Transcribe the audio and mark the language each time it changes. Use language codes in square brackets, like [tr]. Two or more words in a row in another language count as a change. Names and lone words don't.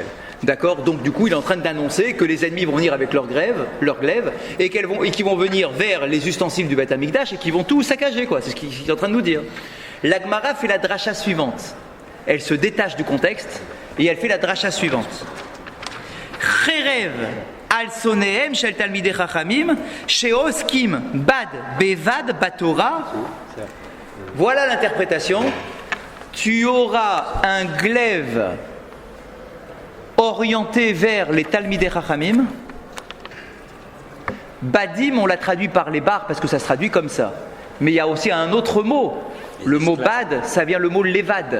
[fr] D'accord, donc du coup, il est en train d'annoncer que les ennemis vont venir avec leurs glaives, et qu'ils vont venir vers les ustensiles du Beth Amikdash et qu'ils vont tout saccager, quoi. C'est ce qu'il est en train de nous dire. La Gemara fait la dracha suivante. Elle se détache du contexte et elle fait la dracha suivante. [he] חרב על שונאיהם של תלמידי חכמים שעוסקים בד בבד בתורה. [fr] Voilà l'interprétation. Tu auras un glaive orienté vers les [he] תלמידי חכמים. [fr] Badim, on l'a traduit par les barres parce que ça se traduit comme ça. Mais il y a aussi un autre mot. Le mot bad, ça vient le mot levad.